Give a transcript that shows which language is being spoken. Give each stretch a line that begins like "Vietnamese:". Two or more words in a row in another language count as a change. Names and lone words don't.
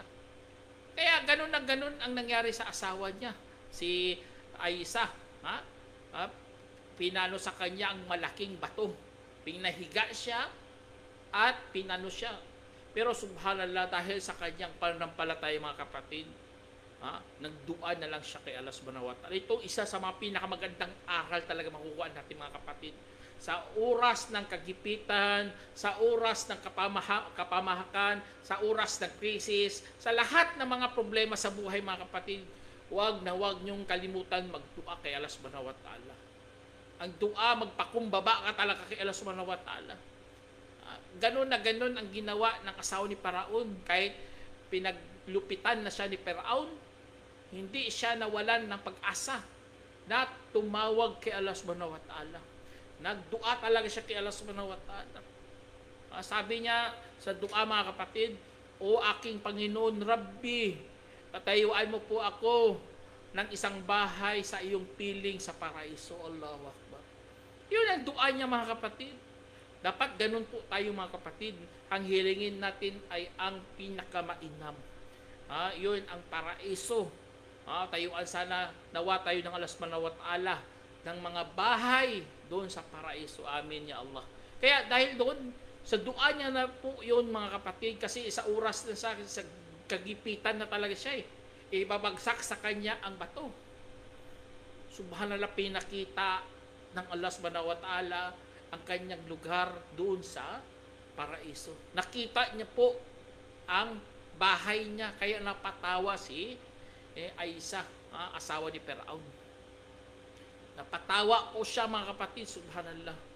Filipino: Kaya ganun ang nangyari sa asawa niya, si Aisa. Pinano sa kanya ang malaking bato. Pinahiga siya at pinano siya. Pero subhanallah, dahil sa kanyang pananampalataya mga kapatid, nagdua na lang siya kay Allah
Arabic: سبحانه وتعالى.
Filipino: Ito isa sa mga pinakamagandang aral talaga makukuha natin mga kapatid. Sa oras ng kagipitan, sa oras ng kapamahakan, sa oras ng krisis, sa lahat ng mga problema sa buhay mga kapatid, huwag niyong kalimutan magdua kay Allah
Arabic: سبحانه وتعالى.
Filipino: Ang dua, magpakumbaba ka talaga kay Allah
Arabic: سبحانه وتعالى.
Filipino: Ganon ang ginawa ng asawa ni Paraon. Kahit pinaglupitan na siya ni Paraon, hindi siya nawalan ng pag-asa na tumawag kay Allah
Arabic: سبحانه وتعالى.
Filipino: Nagdua talaga siya kay Allah
Arabic: سبحانه وتعالى.
Filipino: Sabi niya sa dua mga kapatid, O aking Panginoon Rabbi, tatayuan mo po ako ng isang bahay sa iyong piling sa paraiso.
Arabic: الله أكبر.
Filipino: Yun ang dua niya, mga kapatid. Dapat ganun po tayo, mga kapatid. Ang hilingin natin ay ang pinakamainam. Yun ang paraiso. Tayuan sana, nawa tayo ng Allah
Arabic: سبحانه وتعالى
Filipino: ng mga bahay doon sa paraiso.
Arabic: آمين يا الله.
Filipino: Kaya dahil doon, sa dua niya na po yun, mga kapatid, kasi sa oras na sa kagipitan na talaga siya ibabagsak sa kanya ang bato. Subhanallah, pinakita ng Allah
Arabic: سبحانه وتعالى
Filipino: ang kanyang lugar doon sa paraiso. Nakita niya po ang bahay niya, kaya napatawa si Aisha, asawa ni Firaun. Napatawa po siya, mga kapatid, subhanallah.